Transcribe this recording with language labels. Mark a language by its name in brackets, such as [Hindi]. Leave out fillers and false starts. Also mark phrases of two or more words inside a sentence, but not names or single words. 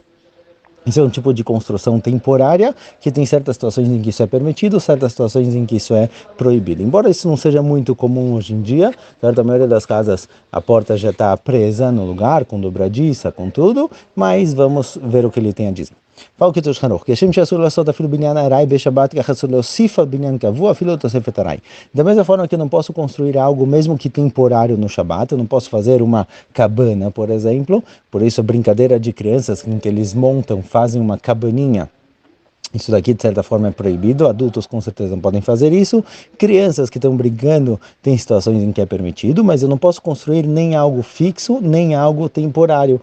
[Portuguese] Isso é um tipo de construção temporária, que tem certas situações em que isso é permitido, certas situações em que isso é proibido. Embora isso não seja muito comum hoje em dia, certo? A maioria das casas a porta já está presa no lugar, com dobradiça, com tudo, mas vamos ver o que ele tem a dizer. Fala o que tu escreveu. Que Hashem [Hebrew] שאסור לעשות אפילו בניין ארעי בשבת, כך אסור להוסיף על בניין קבוע אפילו לתוספת ארעי. [Portuguese] Da mesma forma que eu não posso construir algo mesmo que temporário no Shabat, eu não posso fazer uma cabana, por exemplo, por isso a brincadeira de crianças em que eles montam, fazem uma cabaninha. Isso daqui, de certa forma, é proibido. Adultos, com certeza, não podem fazer isso. Crianças que estão brigando, tem situações em que é permitido, mas eu não posso construir nem algo fixo, nem algo temporário.